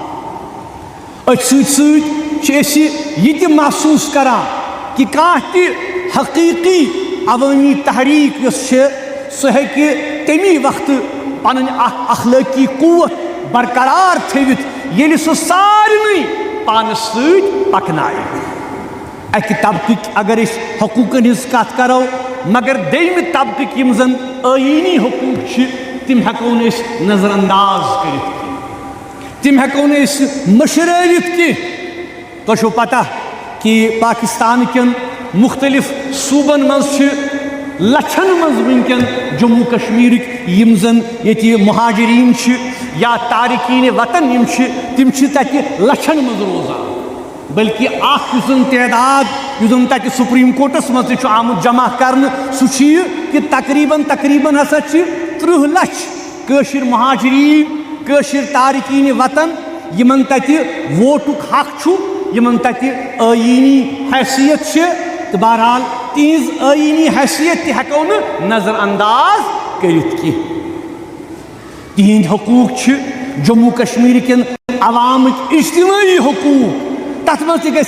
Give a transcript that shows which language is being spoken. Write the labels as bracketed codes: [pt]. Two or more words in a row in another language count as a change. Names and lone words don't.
[ks] ست یہ محسوس کران کہ کانٛہہ تہ حقیقی عوامی تحریک سہ ہیکہ تمی وقت پن اخلٲقی قوت برقرار تھوت ییٚلہِ سہ سارنٕے پانس ست پکنائے اکہ طبقک اگر اس حقوقن ہز کت کرو مگر دیم طبقک یم زن آئینی حقوق تم ہیکو اس نظر انداز کرت تم ہیکو اس مشرٲوِتھ کی تو چھو پتہ کہ پاکستان کن مختلف صوبن مز لچھن مز ونکن جموں کشمیرک یم زن یتی مہاجرین یا تارکین وطن یم تم تتہ لچھن مز روزان بلکہ اخ تعداد تک سپریم کورٹس مز آمت جمع کرنے سہ کہ تقریباً ہسا 30 لچھ قشر مہاجرین قشر تارکین وطن یمن تت ووٹک حق یمن تت آئینی حیثیت تو بہرحال تہذ آئینی حیثیت تہ ہیکو نظر انداز کرت کی تہند حقوق جموں کشمیر کن عوامک اجتماعی حقوق تت مز